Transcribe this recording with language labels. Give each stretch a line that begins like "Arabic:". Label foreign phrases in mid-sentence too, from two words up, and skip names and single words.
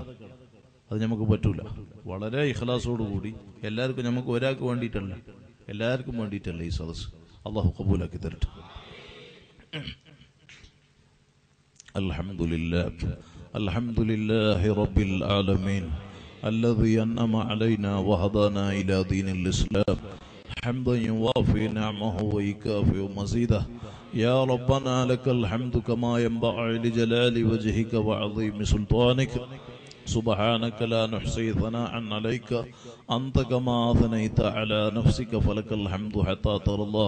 Malayalam: അത് നമുക്ക് പറ്റൂല. വളരെ ഇഖ്ലാസോടുകൂടി എല്ലാവർക്കും, നമുക്ക് ഒരാൾക്ക് വേണ്ടിയിട്ടല്ല, എല്ലാവർക്കും വേണ്ടിയിട്ടല്ല ഈ സദസ്. അള്ളാഹു ഖബൂലാക്കി തരട്ടെ.
Arabic: الحمد لله رب العالمين الذي أنعم علينا وهدانا إلى دين الإسلام حمدا يوافي نعمه ويكافئ مزيده. يا ربنا لك الحمد كما ينبغي لجلال وجهك وعظيم سلطانك. سبحانك لا نحصي ثناء عليك أنت كما أثنيت على نفسك فلك الحمد حتى ترى الله.